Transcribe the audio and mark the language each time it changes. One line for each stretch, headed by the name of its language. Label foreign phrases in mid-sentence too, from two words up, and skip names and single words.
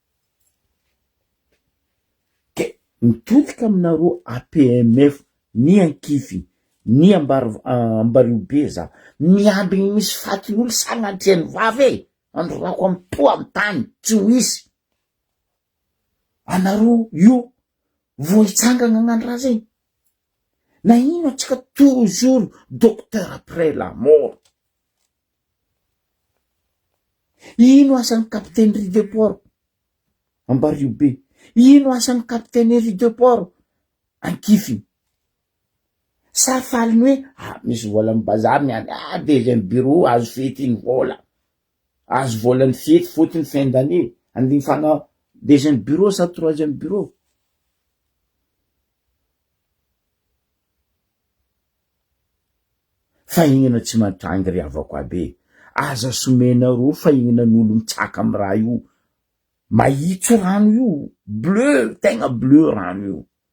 Malagasy: Ke mitodika aminareo APMF ny Ankify ny Ambaribe za miambigny misy fatin'olo sagnatreany vavy androako amy po amy tany tsy ho isy. Anareo io vo hitsangana gn'andro raha zay. Na ino atsika
French: toujours docteur après la mort.
Malagasy: Ino asan'ny capitaine Ry de Port Ambaribe? Ino asan'ny capitaine Ry de Port Ankify? Sa faliny hoe misy vola mibazary niany,
French: deuxième bureau
Malagasy: azo fety ny vola, azo volany fety fotony
French: fin d'année,
Malagasy: andigny fana
French: deuxième bureau
Malagasy: sa
French: troisième bureau.
Malagasy: Fahignana tsy matrangy ry avako abe, aza somenareo fahignana n'olo mitsaka amy raha io. Mahitso rano io, bleu, tegna bleu rano io.